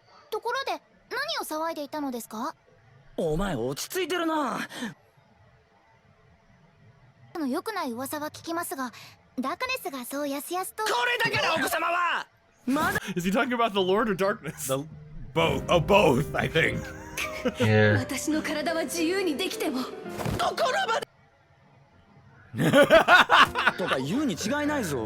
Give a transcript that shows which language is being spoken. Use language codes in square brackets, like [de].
[ja] ところで何を騒いでいたのですか？お前落ち着いてるな。良くない噂は聞きますが、ダークネスがそうやすやすと。これだから奥様は。 [en] Is he talking about the Lord or darkness? Both. Oh, both, I think. Yeah. [ja] 私の体は自由にできても。ところまで。とか言うに違いないぞ。